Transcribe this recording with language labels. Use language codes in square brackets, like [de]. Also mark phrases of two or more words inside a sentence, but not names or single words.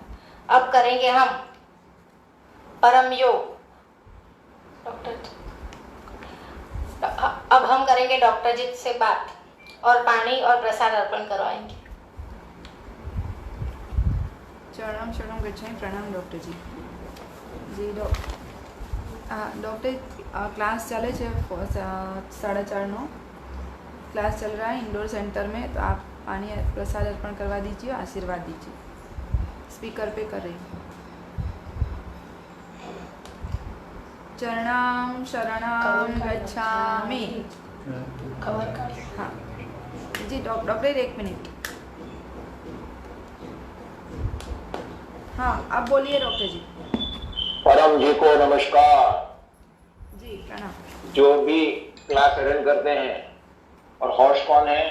[hi] अब करेंगे हम परम योग। अब हम करेंगे डॉक्टर जी से बात और पानी और प्रसाद अर्पण करवाएंगे। [sa] चरणम शरणम गच्छामि। [hi] प्रणाम डॉक्टर जी। जी डॉक्टर क्लास चले 4:30 क्लास चल रहा है इंडोर सेंटर में, तो आप पानी प्रसाद अर्पण करवा दीजिए, आशीर्वाद दीजिए। स्पीकर पे कर रही हूँ। [sa] चरणम शरणम गच्छामि। [hi] हाँ जी डॉक्टर 1 मिनट। हाँ आप बोलिए डॉक्टर जी। परम जी को नमस्कार। जी प्रणाम। जो भी क्लास अटेंड करते हैं, और होस्ट कौन है?